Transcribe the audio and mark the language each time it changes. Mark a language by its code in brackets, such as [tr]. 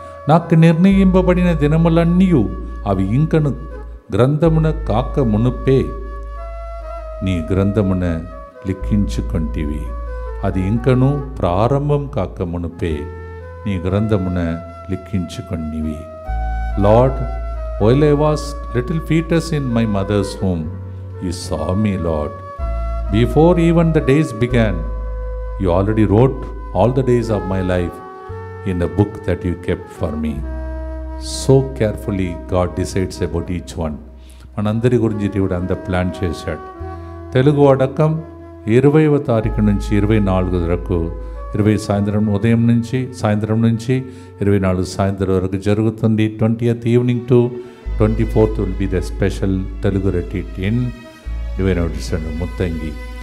[te] నాకు నిర్ణయింపబడిన దినములన్నీ అవి ఇంకను గ్రంథమున కాక మునుపే నీ గ్రంథమున లిఖించుకొంటివి. అది ఇంకను ప్రారంభం కాక మునుపే నీ గ్రంథమున లిఖించుకొనివి. [en] Lord, while I was little fetus in my mother's womb, you saw me, Lord. Before even the days began, you already wrote all the days of my life in a book that you kept for me. So carefully God decides about each one. [te] మనందరి గురించి దేవుడు అంత plan చేశాడు. తెలుగు అడకం 20వ తారీఖు నుంచి 24 వరకు, 20 సాయంత్రం ఉదయం నుంచి సాయంత్రం నుంచి 24 సాయంత్రం వరకు జరుగుతుంది. [en] 20th evening to 24th will be the special Telugu retreat in Divine Center Muttangi.